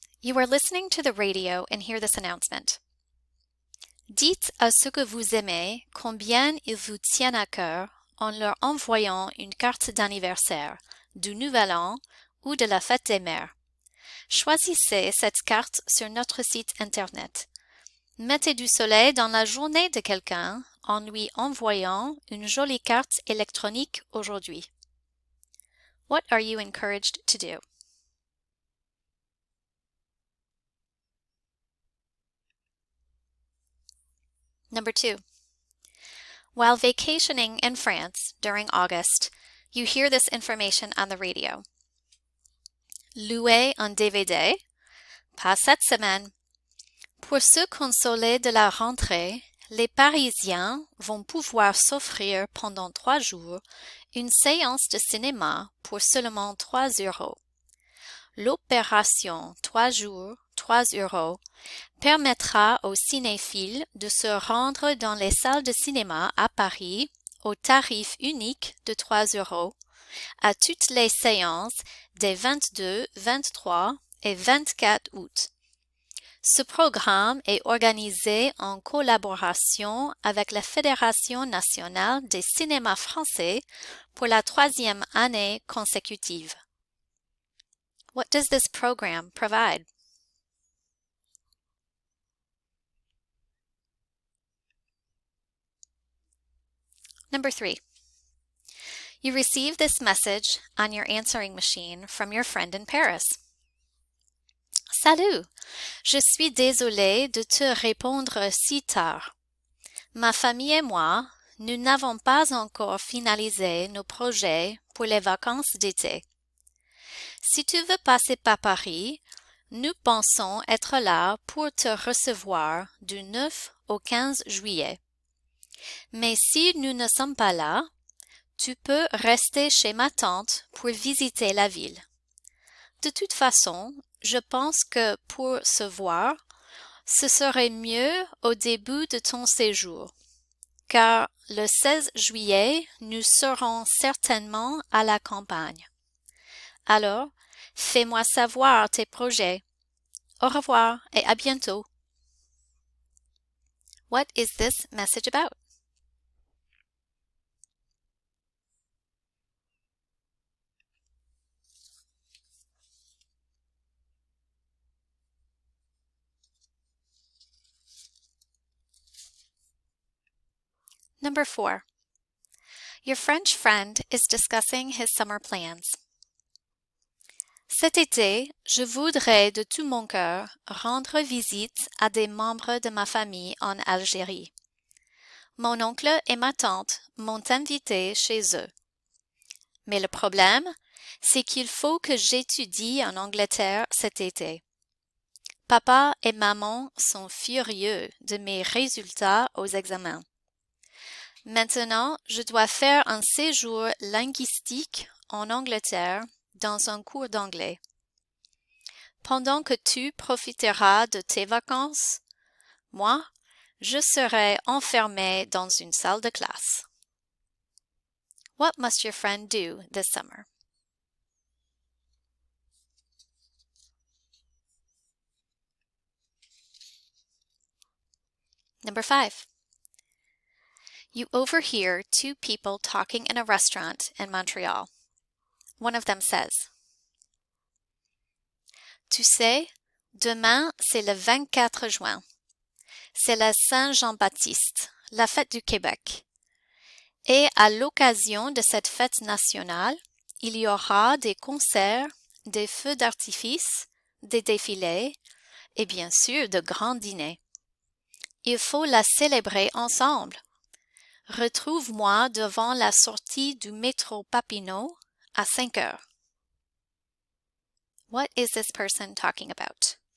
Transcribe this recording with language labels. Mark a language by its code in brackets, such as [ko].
[en] You are listening to the radio and hear this announcement. [fr] Dites à ceux que vous aimez combien ils vous tiennent à cœur en leur envoyant une carte d'anniversaire, du Nouvel An ou de la Fête des Mères. Choisissez cette carte sur notre site Internet. Mettez du soleil dans la journée de quelqu'un en lui envoyant une jolie carte électronique aujourd'hui. [en] What are you encouraged to do? Number 2. While vacationing in France during August, you hear this information on the radio. [fr] Louer un DVD? Pas cette semaine. Pour se consoler de la rentrée, les Parisiens vont pouvoir s'offrir pendant 3 jours une séance de cinéma pour seulement 3 €. L'opération 3 jours, 3 € permettra aux cinéphiles de se rendre dans les salles de cinéma à Paris au tarif unique de 3 € à toutes les séances des 22, 23 et 24 août. Ce programme est organisé en collaboration avec la Fédération nationale des cinémas français pour la 3e année consécutive. [en] What does this program provide? Number 3. You receive this message on your answering machine from your friend in Paris. [fr] Salut! Je suis désolée de te répondre si tard. Ma famille et moi, nous n'avons pas encore finalisé nos projets pour les vacances d'été. Si tu veux passer par Paris, nous pensons être là pour te recevoir du 9 au 15 juillet. Mais si nous ne sommes pas là, tu peux rester chez ma tante pour visiter la ville. De toute façon, je pense que pour se voir, ce serait mieux au début de ton séjour, car le 16 juillet, nous serons certainement à la campagne. Alors, fais-moi savoir tes projets. Au revoir et à bientôt. [en] What is this message about? Number 4. Your French friend is discussing his summer plans. [fr] Cet été, je voudrais de tout mon cœur rendre visite à des membres de ma famille en Algérie. Mon oncle et ma tante m'ont invité chez eux. Mais le problème, c'est qu'il faut que j'étudie en Angleterre cet été. Papa et maman sont furieux de mes résultats aux examens. Maintenant, je dois faire un séjour linguistique en Angleterre dans un cours d'anglais. Pendant que tu profiteras de tes vacances, moi, je serai enfermée dans une salle de classe. [en] What must your friend do this summer? Number 5. You overhear 2 people talking in a restaurant in Montreal. One of them says, [fr] Tu sais, demain c'est le 24 juin. C'est la Saint-Jean-Baptiste, la fête du Québec. Et à l'occasion de cette fête nationale, il y aura des concerts, des feux d'artifice, des défilés et bien sûr de grands dîners. Il faut la célébrer ensemble. Retrouve-moi devant la sortie du métro Papineau à 5 heures. [en] What is this person talking about?